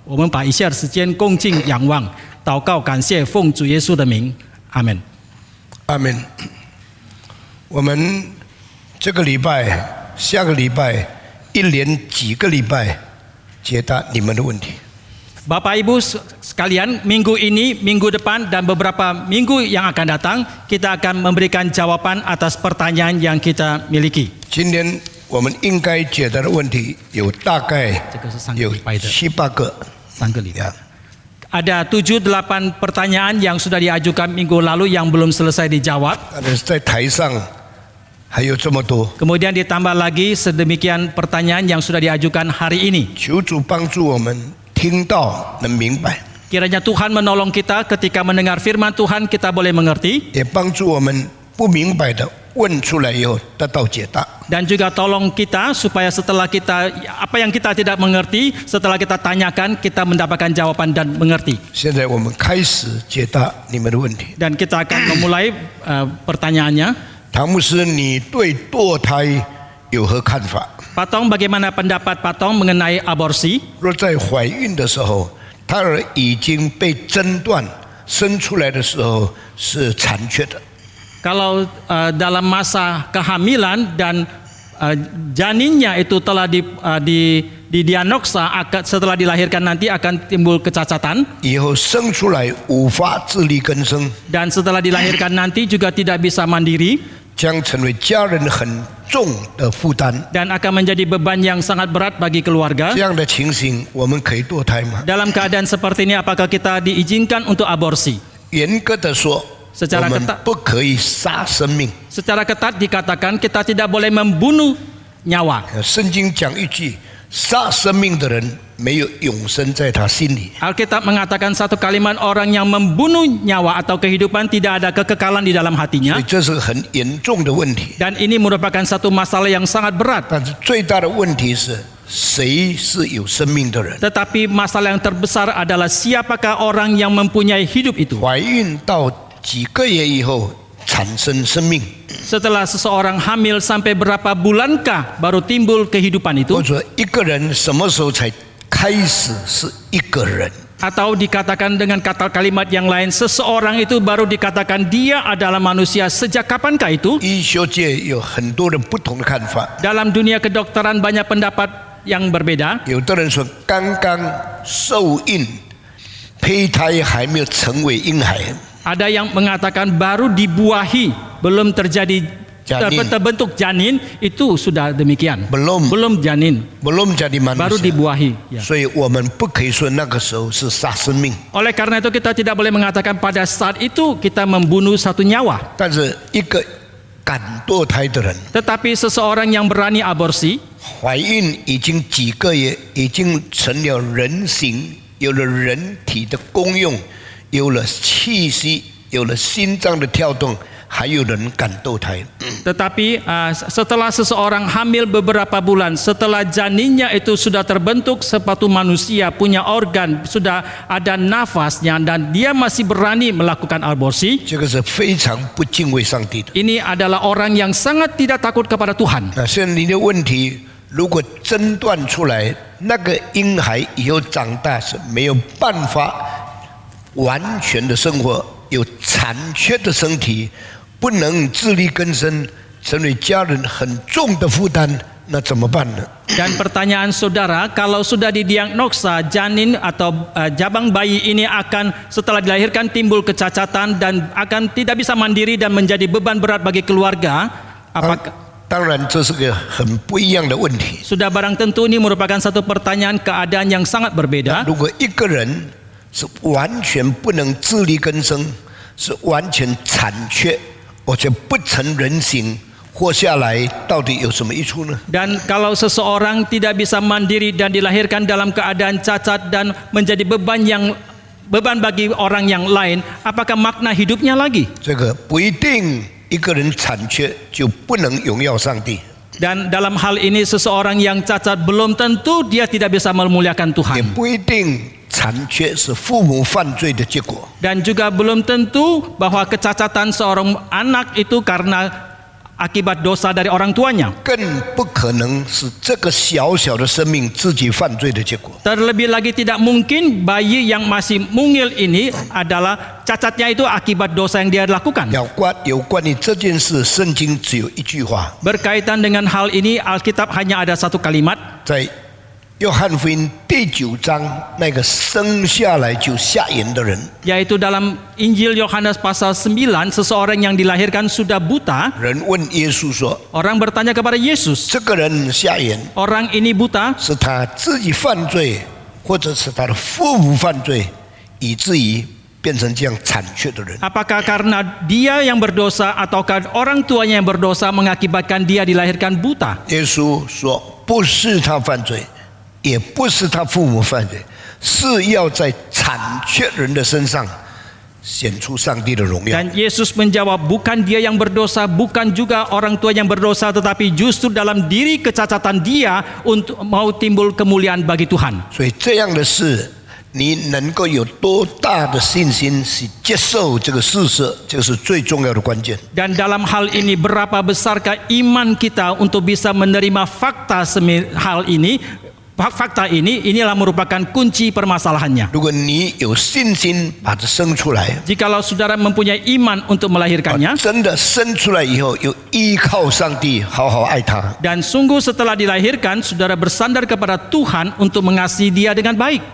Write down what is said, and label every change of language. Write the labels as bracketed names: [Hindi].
[Chinese] 我们把以下的时间恭敬仰望，祷告感谢，奉主耶稣的名，阿门。阿门。我们这个礼拜、下个礼拜、一连几个礼拜解答你们的问题。 [Indonesian] Bapak Ibu sekalian, minggu ini, minggu depan, dan beberapa minggu yang akan datang, kita akan memberikan jawaban atas pertanyaan yang kita miliki. [Chinese] 今天我们应该解答的问题有大概有7、8个。 3个礼拜。 [Indonesian] Ada 7-8 pertanyaan yang sudah diajukan minggu lalu yang belum selesai dijawab. [Chinese] 但是在台上还有这么多。 [Indonesian] Kemudian ditambah lagi sedemikian pertanyaan yang sudah diajukan hari ini. [Chinese] 求主帮助我们听到能明白。 [Indonesian] Kiranya Tuhan menolong kita ketika mendengar firman Tuhan kita boleh mengerti. [Chinese] 也帮助我们不明白的问出来以后得到解答。 [Indonesian] Dan juga tolong kita supaya setelah kita apa yang kita tidak mengerti, setelah kita tanyakan kita mendapatkan jawaban dan mengerti. [Chinese] 现在我们开始解答你们的问题。 [Indonesian] Dan kita akan memulai pertanyaannya. [Chinese] 唐牧师，你对堕胎有何看法？ [Indonesian] Pak Tong, bagaimana pendapat Pak Tong mengenai aborsi? [Chinese] 若在怀孕的时候，胎儿已经被诊断生出来的时候是残缺的。 [Indonesian] Kalau dalam masa kehamilan dan janinnya itu telah didiagnosa setelah dilahirkan nanti akan timbul kecacatan. [Chinese] 以后生出来无法自力更生， [Indonesian] Dan setelah dilahirkan nanti juga tidak bisa mandiri. [Chinese] 将成为家人很重的负担。 [Indonesian] Dan akan menjadi beban yang sangat berat bagi keluarga. [Chinese] 这样的情形，我们可以堕胎吗？ [Indonesian] Dalam keadaan seperti ini, apakah kita diizinkan untuk aborsi? [Chinese] 严格的说， [Indonesian] Secara [Chinese] 我们 [Indonesian] ketat, [Chinese] 不可以杀生命。 [Indonesian] secara ketat dikatakan kita tidak boleh membunuh nyawa. [Chinese] 圣经讲一句：杀生命的人没有永生在他心里。 [Indonesian] Alkitab mengatakan satu kalimat, orang yang membunuh nyawa atau kehidupan tidak ada kekekalan di dalam [Chinese] 所 [Indonesian] hatinya. [Chinese] 以这是很严重的问题。 [Indonesian] Dan ini merupakan satu masalah yang sangat berat. [Chinese] 但是最大的问题是，谁是有生命的人？ [Indonesian] Tetapi masalah yang terbesar adalah siapakah orang yang mempunyai hidup itu. [Chinese] 怀孕到几个月以后产生生命， [Indonesian] Setelah seseorang hamil sampai berapa bulankah baru timbul kehidupan itu? [Chinese] 或者一个人什么时候才开始是一个人？ [Indonesian] Atau dikatakan dengan kata kalimat yang lain, seseorang itu baru dikatakan dia adalah manusia sejak kapankah itu? [Chinese] 医学界有很多人不同的看法， [Indonesian] Dalam dunia kedokteran banyak pendapat yang berbeda. [Chinese] 有的人说刚刚受孕，胚胎还没有成为婴孩， [Indonesian] Ada yang mengatakan baru dibuahi, belum terjadi terbentuk janin, itu sudah demikian. Belum janin, 不弄jadi baru manusia， dibuahi. Ya. [Chinese] 所以我们不可以说那个时候是杀生命。 [Indonesian] Oleh karena itu kita tidak boleh mengatakan pada saat itu kita membunuh satu nyawa. [Chinese] 但是一个敢堕胎的人， [Indonesian] Tetapi seseorang yang berani aborsi, [Chinese] 怀孕已经几个月，已经成了人形，有了人体的功用，有了气息，有了心脏的跳动，还有人敢堕胎。 [Indonesian] tetapi setelah seseorang hamil beberapa bulan, setelah janinnya itu sudah terbentuk seperti manusia, punya organ, sudah ada nafasnya, dan dia masih berani melakukan aborsi. [Chinese] 这个是非常不敬畏上帝的。 [Indonesian] Ini adalah orang yang sangat tidak takut kepada Tuhan. [Chinese] 那现在你的问题，如果诊断出来，那个婴孩以后长大是没有办法完全的生活，有残缺的身体，不能自力更生，成为家人很重的负担，那怎么办呢？ [Indonesian] Dan pertanyaan saudara, kalau sudah didiagnosa janin atau jabang bayi ini akan setelah dilahirkan timbul kecacatan dan akan tidak bisa mandiri dan menjadi beban berat bagi keluarga, apakah [Chinese] 当然，这是个很不一样的问题。 [Indonesian] sudah barang tentu ini merupakan satu pertanyaan keadaan yang sangat berbeda. [Chinese] 如果一个人是完全不能自力更生，是完全残缺，而且不成人形，活下来到底有什么益处呢？ [Indonesian] Dan kalau seseorang tidak bisa mandiri dan dilahirkan dalam keadaan cacat dan menjadi beban bagi orang yang lain, apakah makna hidupnya lagi? [Chinese] 这个不一定一个人残缺就不能荣耀上帝， [Indonesian] Dan dalam hal ini seseorang yang cacat belum tentu dia tidak bisa memuliakan Tuhan. [Chinese] 不一定残缺是父母犯罪的结果。 [Indonesian] Dan juga belum tentu bahwa kecacatan seorang anak itu karena akibat dosa dari orang tuanya. [Chinese] 更不可能是这个小小的生命自己犯罪的结果。 [Indonesian] Terlebih lagi tidak mungkin bayi yang masih mungil ini adalah cacatnya itu akibat dosa yang dia lakukan. [Chinese] 有关于这件事，圣经只有一句话， [Indonesian] Berkaitan dengan hal ini, Alkitab hanya ada satu kalimat. [Chinese] 在约翰福音第9章，那个生下来就瞎眼的人， [Indonesian] Yaitu dalam Injil Yohanes pasal 9, seseorang yang dilahirkan sudah buta. [Chinese] 人问耶稣说 [Indonesian] Orang bertanya kepada Yesus, [Chinese] 这个人瞎眼 [Indonesian] orang ini buta [Chinese] 是他自己犯罪，或者是他的父母犯罪，以至于变成这样残缺的人。 [Indonesian] apakah karena dia yang berdosa ataukah orang tuanya yang berdosa mengakibatkan dia dilahirkan buta? [Chinese] 耶稣说不是他犯罪，也不是他父母犯罪，是要在残缺人的身上显出上帝的荣耀。 [Indonesian] Dan Yesus menjawab, bukan dia yang berdosa, bukan juga orang tua yang berdosa, tetapi justru dalam diri kecacatan dia untuk mau timbul kemuliaan bagi Tuhan. [Chinese] 所以这样的事，你能够有多大的信心去接受这个事实，这个是最重要的关键。 [Indonesian] Dan dalam hal ini berapa besarkah iman kita untuk bisa menerima fakta hal ini? Fakta ini, inilah merupakan kunci permasalahannya. [Chinese] 如果你有信心把它生出来， [Indonesian] Jikalau saudara mempunyai iman untuk melahirkannya, [Chinese] 真的生出来以后，有依靠上帝，好好爱他， [Indonesian] dan sungguh setelah dilahirkan, saudara bersandar kepada Tuhan untuk mengasihi dia dengan baik.